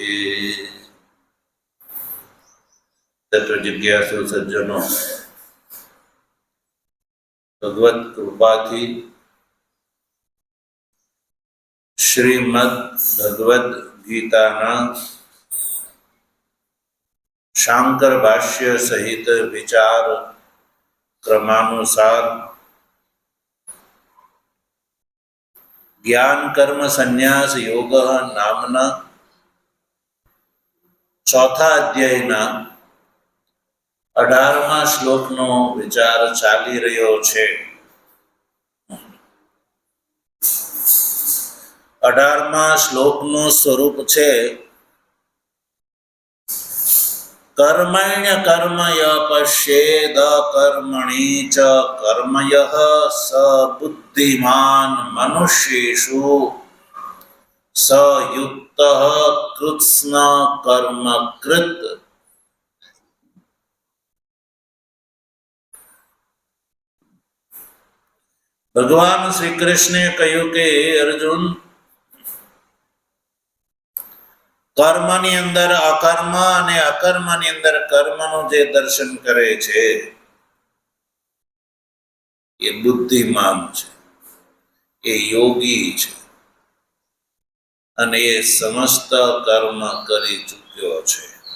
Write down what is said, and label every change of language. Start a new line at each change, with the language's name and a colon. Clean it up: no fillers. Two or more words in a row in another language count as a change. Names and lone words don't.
Gujarati: તત્વ જિજ્ઞાસુ સજ્જનો, ભગવત કૃપાથી શ્રીમદ્ ભગવદ ગીતાના શાંકર ભાષ્ય સહિત વિચાર ક્રમાનુસાર જ્ઞાન કર્મ સંન્યાસ યોગ નામના ચોથા અધ્યાયના 18મા શ્લોકનો વિચાર ચાલી રહ્યો છે। 18મા શ્લોકનું સ્વરૂપ છે
Sanskrit: कर्मण्य कर्मय पश्येद कर्मणि च कर्मयः स बुद्धिमान मनुष्येषु स युक्तः कृत्स्न कर्म कृत।
Gujarati: ભગવાન શ્રી કૃષ્ણે કહ્યું કે અર્જુન, કર્મની અંદર અકર્મ અને અકર્મની અંદર કર્મનું જે દર્શન કરે છે એ બુદ્ધિમાન છે, એ યોગી છે અને એ સમસ્ત કર્મ કરી ચૂક્યો છે।